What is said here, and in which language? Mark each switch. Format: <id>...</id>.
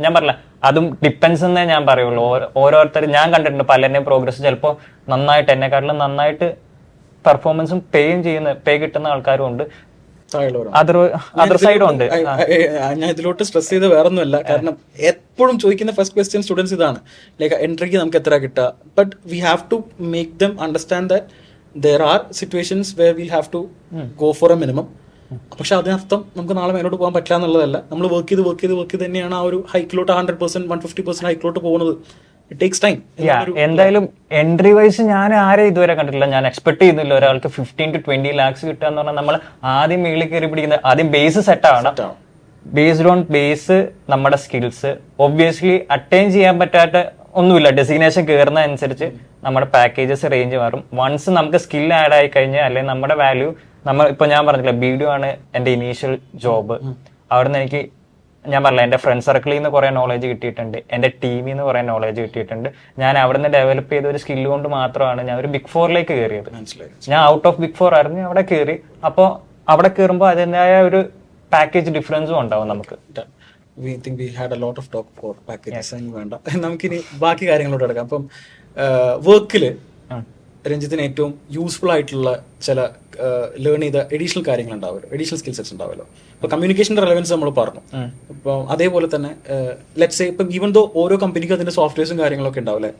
<ml>ഞാൻ പറഞ്ഞില്ല, അതും ഡിപ്പെൻസ് എന്നേ ഞാൻ പറയുള്ളൂ. ഓരോരുത്തർ ഞാൻ കണ്ടിട്ടുണ്ട് പലരുടെയും പ്രോഗ്രസ് ചിലപ്പോൾ നന്നായിട്ട് എന്നെക്കാട്ടിലും നന്നായിട്ട് പെർഫോമൻസും പേ കിട്ടുന്ന ആൾക്കാരും ഉണ്ട്, അതർ സൈഡും ഉണ്ട്. ഞാൻ ഇതിലോട്ട് സ്ട്രെസ് ചെയ്ത് വേറൊന്നുമല്ല, കാരണം എപ്പോഴും ചോദിക്കുന്ന ഫസ്റ്റ് ക്വസ്റ്റ്യൻ സ്റ്റുഡൻസ് ഇതാണ്, ലൈക്ക് എൻട്രിക്ക് നമുക്ക് എത്ര കിട്ടുക.</ml> <en>But we have to make them understand that there are situations where we'll have to go for a minimum.</en> <ml>പക്ഷെ അതിനർത്ഥം നമുക്ക് നാളെ മേലോട്ട് പോകാൻ പറ്റില്ല എന്നുള്ളതല്ല. നമ്മൾ വർക്ക് ചെയ്ത് തന്നെയാണ് ആ ഒരു ഹൈക്കിലോട്ട് 100%, 150% ഹൈക്കിലോട്ട് പോകുന്നത്.</ml> <en>It takes time.</en> <ml>എന്തായാലും എൻട്രി വൈസ് ഞാൻ ആരെ ഇതുവരെ കണ്ടിട്ടില്ല. ഞാൻ എക്സ്പെക്ട് ചെയ്യുന്നില്ല ഒരാൾക്ക് 15 to 20 lakhs കിട്ടുക എന്ന് പറഞ്ഞാൽ നമ്മൾ ആദ്യം മേളിൽ കയറി പിടിക്കുന്നത് ആദ്യം ബേസ് സെറ്റ് ആണ്. ബേസ്ഡ് ഓൺ ബേസ് നമ്മുടെ സ്കിൽസ് ഒബ്വിയസ്ലി അറ്റൈൻ ചെയ്യാൻ പറ്റാത്ത ഒന്നുമില്ല. ഡെസിഗ്നേഷൻ കയറുന്ന അനുസരിച്ച് നമ്മുടെ പാക്കേജസ് റേഞ്ച് മാറും. വൺസ് നമുക്ക് സ്കിൽ ആഡ് ആയി കഴിഞ്ഞാൽ അല്ലെങ്കിൽ നമ്മുടെ വാല്യൂ ഇപ്പൊ ഞാൻ പറഞ്ഞില്ല, വീഡിയോ ആണ് എന്റെ ഇനീഷ്യൽ ജോബ്. അവിടുന്ന് എനിക്ക് ഞാൻ പറഞ്ഞില്ല, എന്റെ ഫ്രണ്ട് സർക്കിളിൽ നിന്ന് കുറെ നോളജ് കിട്ടിയിട്ടുണ്ട്, എന്റെ ടീമിൽ നിന്ന് കുറെ നോളജ് കിട്ടിയിട്ടുണ്ട്. ഞാൻ അവിടുന്ന് ഡെവലപ്പ് ചെയ്ത ഒരു സ്കില്ല് കൊണ്ട് മാത്രമാണ് ഞാൻ ഒരു ബിഗ് 4ലേക്ക് കയറിയത്. ഞാൻ</ml> <en>out of big 4</en> <ml>ആയിരുന്നു, അവിടെ കയറി. അപ്പോൾ അവിടെ കയറുമ്പോൾ അതിൻ്റെതായ ഒരു പാക്കേജ് ഡിഫറൻസും ഉണ്ടാവും നമുക്ക്.</ml> <en>We think we had a lot of talk for packages.</en> <ml>വേണ്ട, നമുക്കിനി ബാക്കി കാര്യങ്ങളോട് എടുക്കാം. അപ്പം വർക്കില് രഞ്ജിത്തിന് ഏറ്റവും യൂസ്ഫുൾ ആയിട്ടുള്ള ചില ലേൺ ചെയ്ത എഡീഷണൽ കാര്യങ്ങൾ ഉണ്ടാവുമല്ലോ, എഡീഷണൽ സ്കിൽ സെറ്റ്സ് ഉണ്ടാവുമല്ലോ. ഇപ്പൊ കമ്മ്യൂണിക്കേഷന്റെ റെലവൻസ് നമ്മൾ പറഞ്ഞു. ഇപ്പൊ അതേപോലെ തന്നെ</ml> <en>let's say</en> <ml>ഇപ്പം</ml> <en>even though</en> <ml>ഓരോ കമ്പനിക്കും അതിന്റെ സോഫ്റ്റ്വെയർസും കാര്യങ്ങളൊക്കെ ഉണ്ടാവില്ലേ?</ml>